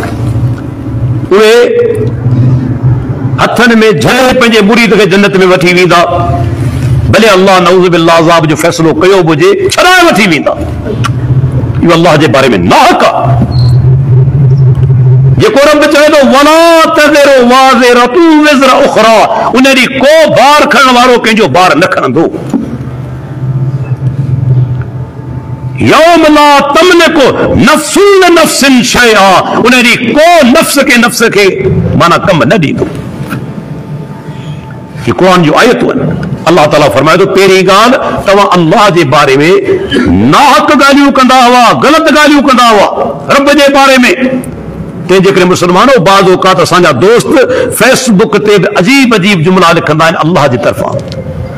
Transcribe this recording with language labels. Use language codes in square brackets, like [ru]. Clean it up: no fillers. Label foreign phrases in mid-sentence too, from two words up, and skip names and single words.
[sd] उहे हथनि में झले पंहिंजे मुरीद खे जन्नत में वठी वेंदा, भले अल्लाह [ar] نعوذ بالله [sd] अज़ाब जो फ़ैसिलो कयो बि हुजे, छॾाए वठी वेंदा। इहो अल्लाह जे बारे में नाहक आहे। जेको रब चवे थो [ar] ولا تزر وازرة وزر أخرى, [sd] उन ॾींहुं को बार खणण वारो कंहिंजो बार न खणंदो। [ar] يوم لا تملك نفس لنفس شيئا, [sd] उन ॾींहुं को नफ़्स के नफ़्स खे माना कम न ॾींदो। ये कुरान जो आयतूं आहिनि। अल्लाह ताला फरमाए थो पहिरीं ॻाल्हि तव्हां अल्लाह जे बारे में नाहक ॻाल्हियूं कंदा हुआ, ग़लति ॻाल्हियूं कंदा हुआ रब जे बारे में। तंहिंजे करे मुसलमानो बाज़ औक़ात असांजा दोस्त फेसबुक ते बि अजीब अजीब जुमला लिखंदा आहिनि अल्लाह जी तरफ़ां।